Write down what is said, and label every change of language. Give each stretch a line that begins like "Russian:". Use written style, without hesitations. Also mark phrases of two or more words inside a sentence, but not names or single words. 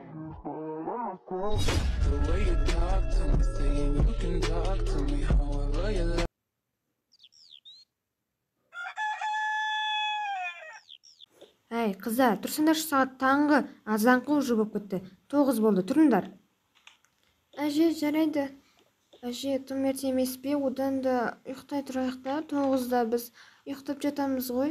English: The way you talk to me, saying you can talk to me however you like.
Kazakh: Әй, қыздар, тұрсыңдаршы, сағат таңғы азанқы уже болып кетті. 9 болды, тұрыңдар. Әже, жарайды. Әже, тым ерте емес пе? Одан да ұйықтай тұрайық та. 9-да біз ұйықтап жатамыз ғой.